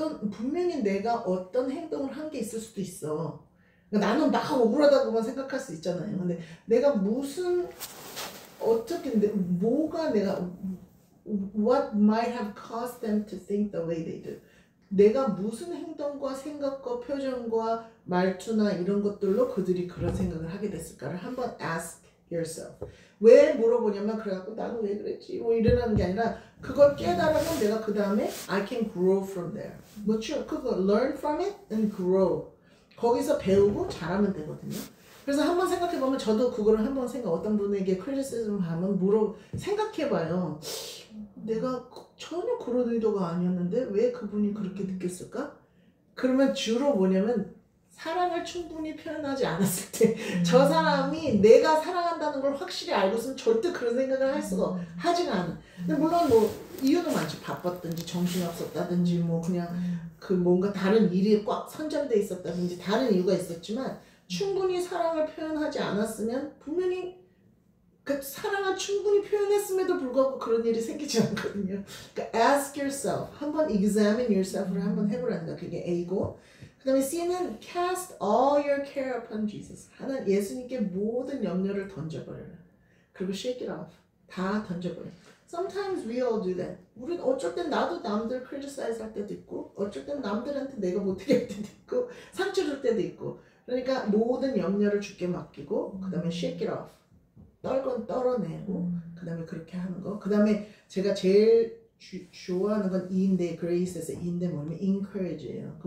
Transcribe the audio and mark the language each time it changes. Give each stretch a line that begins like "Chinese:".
Korean: 분명히 내가 어떤 행동을 한 게 있을 수도 있어. 그러니까 나는 막 억울하다고만 생각할 수 있잖아요. 근데 내가 무슨 어떻게 뭐가 내가
English: what might have caused them to think the way they do.
Korean: 내가 무슨 행동과 생각과 표정과 말투나 이런 것들로 그들이 그런 생각을 하게 됐을까를 한번
English: ask yourself.
Korean: 왜 물어보냐면 그래갖고 나는 왜 그랬지 뭐 이러는 게 아니라 그걸 깨달으면 내가 그 다음에
English: I can grow from there.
Korean: 뭐죠? 그거
English: learn from it and grow.
Korean: 거기서 배우고 잘하면 되거든요. 그래서 한번 생각해보면 저도 그거를 한번 어떤 분에게 크리티시즘 하면 생각해봐요. 내가 전혀 그런 의도가 아니었는데 왜 그분이 그렇게 느꼈을까? 그러면 주로 뭐냐면 사랑을 충분히 표현하지 않았을 때 저 사람이 내가 사랑한다는 걸 확실히 알고 있으면 절대 그런 생각을 할 수가 하지가 않아. 근데 물론 뭐 이유도 많지. 바빴든지 정신이 없었다든지 뭐 그냥 그 뭔가 다른 일이 꽉 선점돼 있었다든지 다른 이유가 있었지만 충분히 사랑을 표현하지 않았으면 분명히 그 사랑을 충분히 표현했음에도 불구하고 그런 일이 생기지 않거든요. 그러니까
English: ask yourself,
Korean: 한번 examine yourself를 한번 해보라는 거야. 그게 A고 그 다음에 C는
English: cast all your care upon Jesus.
Korean: 하나님 예수님께 모든 염려를 던져버려라. 그리고
English: shake it off.
Korean: 다 던져버려.
English: Sometimes we all do that.
Korean: 우린 어쩔 땐 나도 남들 criticize 할 때도 있고 어쩔 땐 남들한테 내가 못하게 할 때도 있고 상처 줄 때도 있고 그러니까 모든 염려를 주께 맡기고 그 다음에
English: shake it off.
Korean: 떨건 떨어내고 그 다음에 그렇게 하는 거. 그 다음에 제가 제일 좋아하는 건 E인데 Grace에서 E인데 뭐냐면 encourage예요.